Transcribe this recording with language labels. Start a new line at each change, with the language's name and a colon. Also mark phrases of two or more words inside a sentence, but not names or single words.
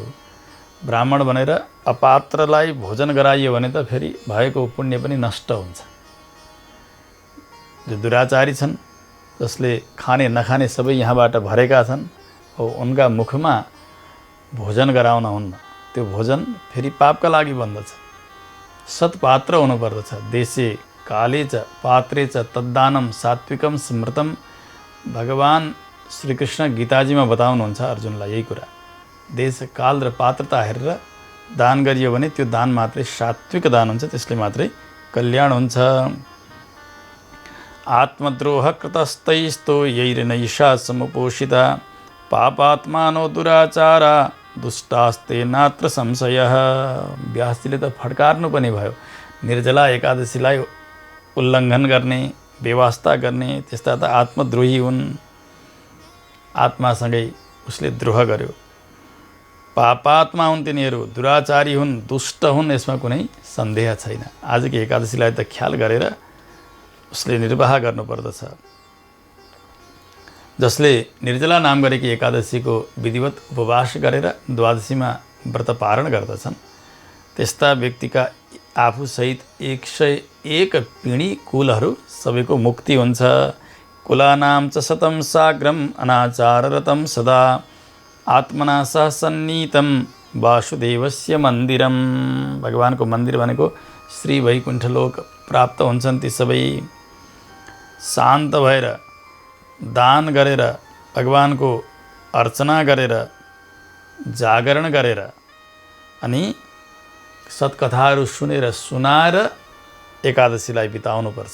Nepali: ब्राह्मण भनेर अपात्रलाई भोजन गराइयो भने त फेरि भएको पुण्य पनि नष्ट हुन्छ। जो दुराचारी छन्, जसले खाने नखाने सबै यहाँबाट भरेका छन्, हो उनका मुखमा भोजन गराउन हुन्न। त्यो भोजन फेरि पापका लागि बन्दछ। सत्पात्र हुनुपर्दछ।
Sanskrit: देशे काले च पात्रे च तद्दानम सात्विकम स्मृतम।
Nepali: भगवान श्रीकृष्ण गीताजीमा बताउनुहुन्छ अर्जुनलाई यही कुरा। देश काल र पात्रता हेरेर दान गरियो भने त्यो दान मात्रै सात्विक दान हुन्छ, त्यसले मात्रै कल्याण हुन्छ।
Sanskrit: आत्मद्रोह कृतस्तैस्तो यैर्नैषा समुपोषिता पापात्मानो दुराचारा दुष्टास्ते नात्र संशयः।
Nepali: व्यासजीले त फड्कार्नु पनि भयो। निर्जला एकादशीलाई उल्लङ्घन गर्ने, बेवास्ता गर्ने, त्यस्ता त आत्मद्रोही हुन्। आत्मासँगै उसले द्रोह गर्यो। पापात्मा हुन् तिनीहरू, दुराचारी हुन्, दुष्ट हुन्, यसमा कुनै सन्देह छैन। आजको एकादशीलाई त ख्याल गरेर उसले निर्वाह गर्नुपर्दछ। जसले निर्जला नाम गरेकी एकादशीको विधिवत उपवास गरेर द्वादशीमा व्रत पारण गर्दछन् त्यस्ता व्यक्तिका आफूसहित 101 पिँढी कुलहरू सबैको मुक्ति हुन्छ।
Sanskrit: कुलानां च शतं साग्रम अनाचाररतं सदा आत्मना सह सन्नीतं वासुदेवस्य मन्दिरम।
Nepali: भगवानको मन्दिर भनेको श्री वैकुण्ठ लोक प्राप्त हुन्छन् ती सबै शान्त भएर दान गरेर भगवानको अर्चना गरेर जागरण गरेर अनि सत्कथाहरू सुनेर सुनाएर एकादशीलाई बिताउनुपर्छ।